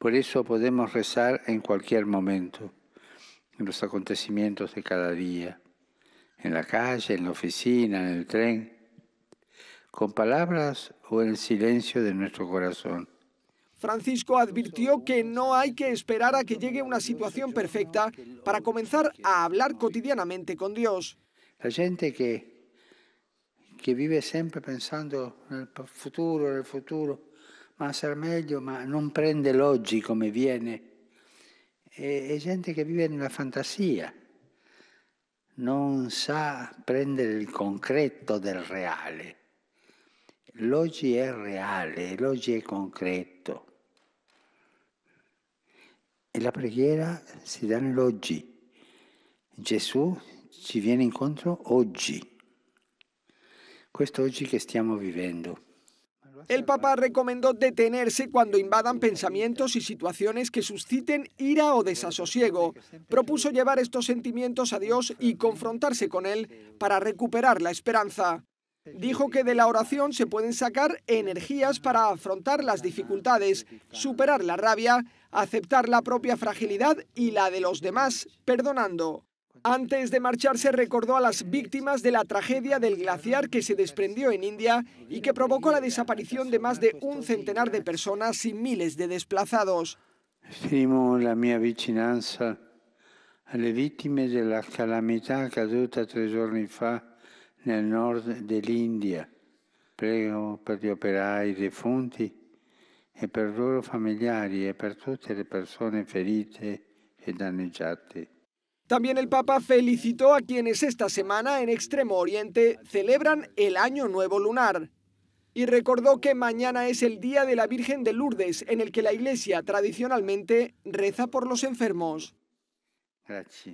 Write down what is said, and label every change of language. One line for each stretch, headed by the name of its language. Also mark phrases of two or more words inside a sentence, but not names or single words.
Spanish: Por eso podemos rezar en cualquier momento, en los acontecimientos de cada día, en la calle, en la oficina, en el tren, con palabras o en el silencio de nuestro corazón. Francisco advirtió que no hay que esperar a que llegue una situación perfecta para comenzar a hablar cotidianamente con Dios.
Italian: La gente che vive sempre pensando nel futuro, ma sarà meglio, ma non prende l'oggi come viene. È gente che vive nella fantasia, non sa prendere il concreto del reale. L'oggi è reale, l'oggi è concreto. E la preghiera si dà nell'oggi. Gesù ci viene incontro oggi. Questo oggi che stiamo vivendo.
Spanish: El Papa recomendó detenerse cuando invadan pensamientos y situaciones que susciten ira o desasosiego. Propuso llevar estos sentimientos a Dios y confrontarse con Él para recuperar la esperanza. Dijo que de la oración se pueden sacar energías para afrontar las dificultades, superar la rabia, aceptar la propia fragilidad y la de los demás, perdonando. Antes de marcharse recordó a las víctimas de la tragedia del glaciar que se desprendió en India y que provocó la desaparición de más de un centenar de personas y miles de desplazados.
Italian: Esprimo la mia vicinanza alle vittime della calamità accaduta 3 giorni fa nel nord dell'India. Prego per gli operai defunti e per i loro familiari e per tutte le persone ferite e danneggiate.
Spanish: También el Papa felicitó a quienes esta semana en Extremo Oriente celebran el Año Nuevo Lunar y recordó que mañana es el Día de la Virgen de Lourdes, en el que la Iglesia tradicionalmente reza por los enfermos. Gracias.